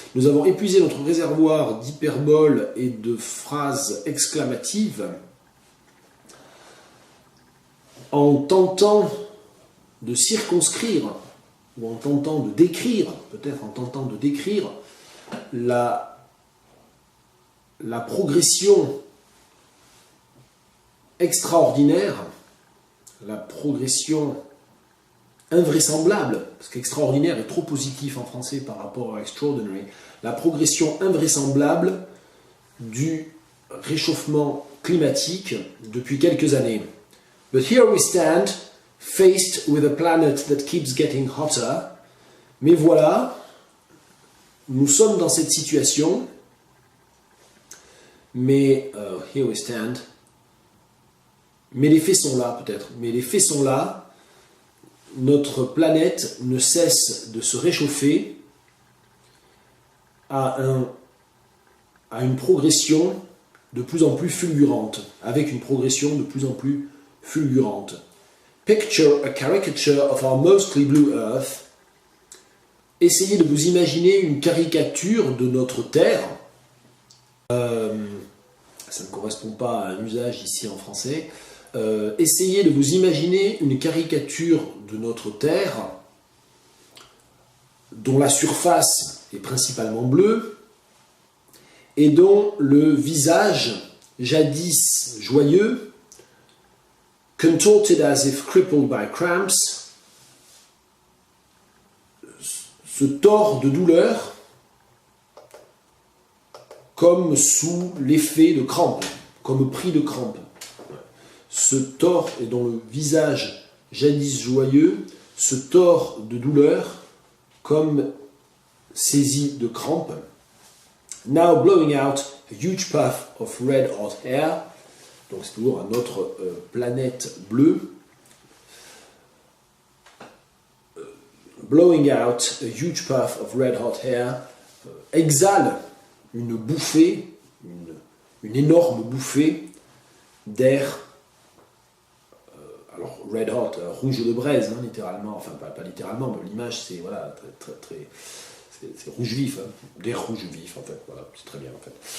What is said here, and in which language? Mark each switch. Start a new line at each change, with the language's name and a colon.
French: Nous avons épuisé notre réservoir d'hyperbole et de phrases exclamatives en tentant de circonscrire ou en tentant de décrire, peut-être en tentant de décrire la progression extraordinaire, la progression invraisemblable, parce qu'extraordinaire est trop positif en français par rapport à extraordinary, la progression invraisemblable du réchauffement climatique depuis quelques années.
English: But here we stand, faced with a planet that keeps getting hotter.
French: Mais voilà, nous sommes dans cette situation, mais
English: here we stand.
French: Mais les faits sont là, peut-être. Mais les faits sont là. Notre planète ne cesse de se réchauffer à une progression de plus en plus fulgurante, avec une progression de plus en plus fulgurante.
English: Picture a caricature of our mostly blue Earth.
French: Essayez de vous imaginer une caricature de notre Terre. Ça ne correspond pas à un usage ici en français. Essayez de vous imaginer une caricature de notre Terre dont la surface est principalement bleue et dont le visage, jadis joyeux,
English: contorted as if crippled by cramps,
French: se tord de douleur comme sous l'effet de crampes, comme pris de crampes. Se tord et dont le visage jadis joyeux se tord de douleur comme saisi de crampes.
English: Now blowing out a huge puff of red hot air.
French: Donc c'est toujours à notre planète bleue.
English: Blowing out a huge puff of red hot air.
French: Exhale une bouffée, une énorme bouffée d'air. Alors
English: red hot,
French: rouge de braise, hein, littéralement. Enfin pas littéralement, mais l'image c'est voilà très c'est rouge vif, hein, d'air rouge vif en fait. Voilà, c'est très bien en fait.